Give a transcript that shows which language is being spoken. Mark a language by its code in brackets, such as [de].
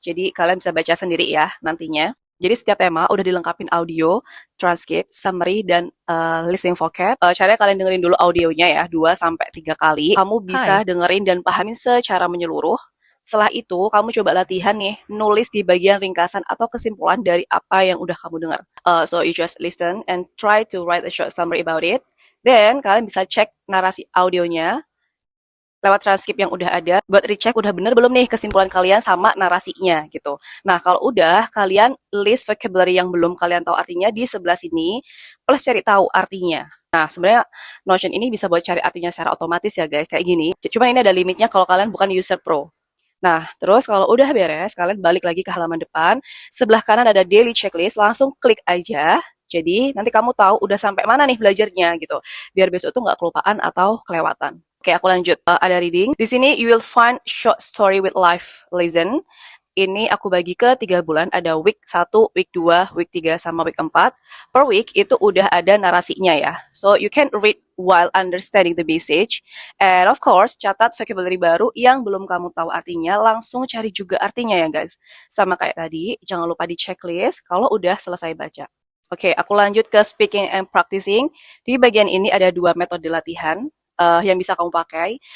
[id] Jadi kalian bisa baca sendiri ya nantinya. Jadi setiap tema udah dilengkapin audio, transcript, summary, dan listening vocab. Caranya kalian dengerin dulu audionya ya, 2-3 kali. Kamu bisa dengerin dan pahamin secara menyeluruh. Setelah itu, kamu coba latihan nih, nulis di bagian ringkasan atau kesimpulan dari apa yang udah kamu dengar. [en] So you just listen and try to write a short summary about it. [id] Then, kalian bisa cek narasi audionya lewat transkrip yang udah ada, buat recheck udah bener belum nih kesimpulan kalian sama narasinya gitu. Nah, kalau udah, kalian list vocabulary yang belum kalian tahu artinya di sebelah sini, plus cari tahu artinya. Nah, sebenarnya Notion ini bisa buat cari artinya secara otomatis ya guys, kayak gini. Cuma ini ada limitnya kalau kalian bukan user pro. Nah, terus kalau udah beres, kalian balik lagi ke halaman depan. Sebelah kanan ada daily checklist, langsung klik aja. Jadi, nanti kamu tahu udah sampai mana nih belajarnya gitu. Biar besok tuh nggak kelupaan atau kelewatan. Oke, aku lanjut. Ada reading. Di sini, [en] you will find short story with life lesson. [id] Ini aku bagi ke 3 bulan. Ada week 1, week 2, week 3, sama week 4. Per week itu udah ada narasinya ya. [en] So, you can read while understanding the message. And of course, [id] catat vocabulary baru yang belum kamu tahu artinya. Langsung cari juga artinya ya guys. Sama kayak tadi, jangan lupa di checklist kalau udah selesai baca. Oke, aku lanjut ke speaking and practicing. Di bagian ini ada 2 metode latihan yang bisa kamu pakai.